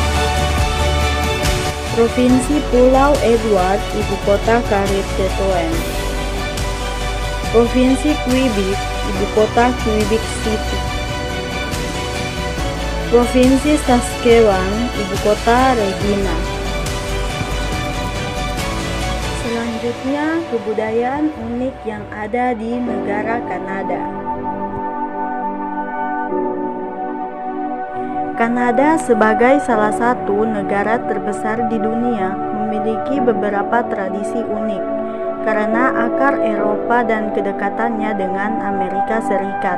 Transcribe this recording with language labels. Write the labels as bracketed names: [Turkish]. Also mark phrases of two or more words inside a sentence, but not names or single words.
[Indonesian] Provinsi Pulau Edward, ibu kota Carleton. Provinsi Quebec, ibu kota Quebec City. Provinsi Saskatchewan, ibu kota Regina. Selanjutnya, kebudayaan unik yang ada di negara Kanada. Kanada sebagai salah satu negara terbesar di dunia memiliki beberapa tradisi unik karena akar Eropa dan kedekatannya dengan Amerika Serikat.